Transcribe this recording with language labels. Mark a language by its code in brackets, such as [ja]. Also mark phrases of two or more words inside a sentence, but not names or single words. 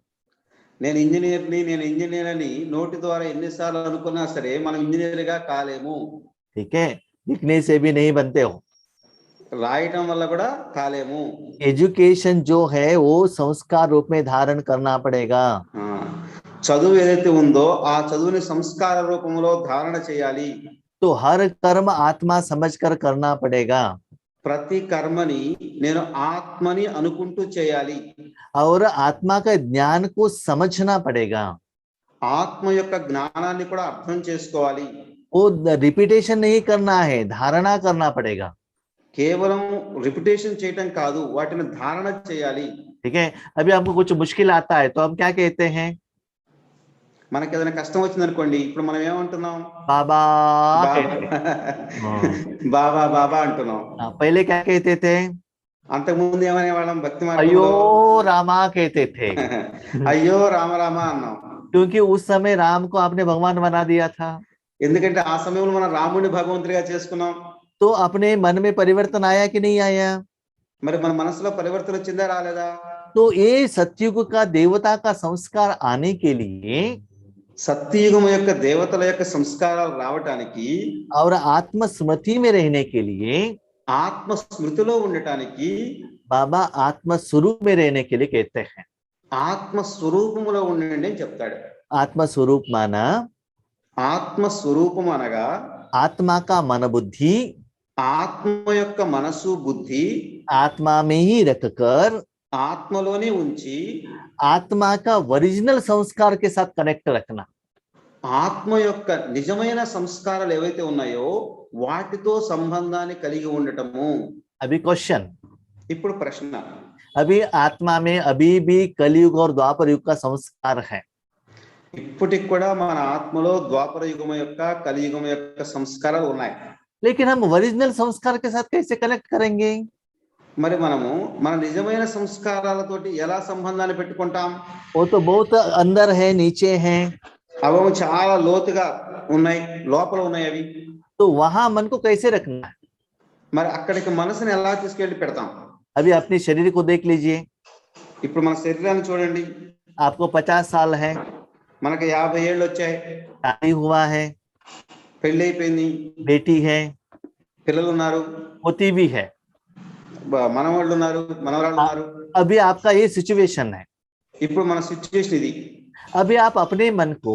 [te] నేను ఇంజనీర్ అని నోటి ద్వారా ఎన్నిసార్లు అనుకున్నా సరే మనం ఇంజనీర్ గా కాలేము. [hi] ठीक है, लिखने से भी नहीं बनते हो। [te] రాయటం వల్ల కూడా కాలేము. [hi] एजुकेशन जो है वो संस्कार रूप में धारण करना पड़ेगा। [te] చదువు ఏదైతే ఉందో ఆ చదువుని సంస్కార రూపంలో ధారణ చేయాలి. [hi] तो हर कर्म आत्मा समझकर करना पड़ेगा। [te] ప్రతి కర్మని నేను ఆత్మని అనుకుంటూ చేయాలి. [hi] और आत्मा का ज्ञान को समझना पड़ेगा। [te] ఆత్మ యొక్క జ్ఞానాన్ని కూడా అర్థం చేసుకోవాలి. [hi] वो रिपीटेशन नहीं करना है, धारणा करना पड़ेगा। [te] కేవలం రిపిటేషన్ చేయటం కాదు, వాటిని ధారణ చేయాలి. [hi] ठीक है, अभी हमको कुछ मुश्किल आता है तो हम क्या कहते हैं? [te] మనకి ఏదైనా కష్టం వచ్చింది అనుకోండి, ఇప్పుడు మనం ఏమంటున్నాం? [hi] बाबा [te] బాబా బాబా అంటున్నాం. [hi] पहले क्या कहते थे? [te] అంతకు ముందు ఏమనే వాళ్ళం? భక్తి [hi] अयो [te] మార్గంలో [hi] रामा कहते थे। [te] అయ్యో రామ రామ అన్నాం. [hi] क्योंकि उस समय राम को आपने भगवान बना दिया था। [te] ఎందుకంటే ఆ సమయంలో మనం రాముడిని భగవంతుడిగా చేసుకున్నాం. [hi] तो अपने मन में परिवर्तन आया कि नहीं आया? [te] మరి మన మనసులో పరివర్తన వచ్చిందా రాలేదా? [hi] तो ये सतयुग का देवता का संस्कार आने के लिए [te] సత్యయుగం యొక్క దేవతల యొక్క సంస్కారాలు రావటానికి, [hi] और आत्म स्मृति में रहने के लिए, [te] ఆత్మ స్మృతిలో ఉండటానికి, [hi] बाबा आत्म स्वरूप में रहने के लिए कहते हैं। [te] ఆత్మ స్వరూపములో ఉండండి అని చెప్తాడు. [hi] आत्म स्वरूप माना [te] ఆత్మ స్వరూపం అనగా [hi] आत्मा का मन बुद्धि, [te] ఆత్మ యొక్క మనసు బుద్ధి [hi] आत्मा में ही रखकर [te] ఆత్మలోనే ఉంచి [hi] आत्मा का ओरिजिनल संस्कार के साथ कनेक्ट रखना। [te] ఆత్మ యొక్క నిజమైన సంస్కారాలు ఏవైతే ఉన్నాయో వాటితో సంబంధాన్ని కలిగి ఉండటము। [hi] अभी क्वेश्चन, [te] ఇప్పుడు ప్రశ్న, [hi] अभी आत्मा में अभी भी कलयुग और द्वापर युग का संस्कार है, [te] ఇప్పటికి కూడా మన ఆత్మలో ద్వాపర యుగం యొక్క కలియుగం యొక్క సంస్కారాలు ఉన్నాయి. [hi] लेकिन हम ओरिजिनल संस्कार के साथ कैसे कनेक्ट करेंगे? [te] మరి మనము మన నిజమైన సంస్కారాలతోటి ఎలా సంబంధాన్ని పెట్టుకుంటాం? [hi] वो तो बहुत अंदर है, नीचे है, [te] అవి చాలా లోతుగా ఉన్నాయి, లోపల ఉన్నాయి అవి. [hi] तो वहां मन को कैसे रखना है? [te] మరి అక్కడికి మనసుని ఎలా తీసుకెళ్లి పెడతాం? [hi] अभी अपने शरीर को देख लीजिए, [te] ఇప్పుడు మన శరీరాన్ని చూడండి. [hi] आपको 50 साल है, [te] మనకి 50 ఏళ్ళు వచ్చాయి, [hi] शादी हुआ है, [te] పెళ్లి అయిపోయింది, [hi] बेटी है, [te] పిల్లలు ఉన్నారు, [hi] पोती भी है, [te] మనవాళ్ళు ఉన్నారు, మనవరాళ్ళు ఉన్నారు. [hi] अभी आपका ये सिचुएशन है. [te] ఇప్పుడు మన సిచ్యువేషన్ ఇది. [hi] अभी आप अपने मन को,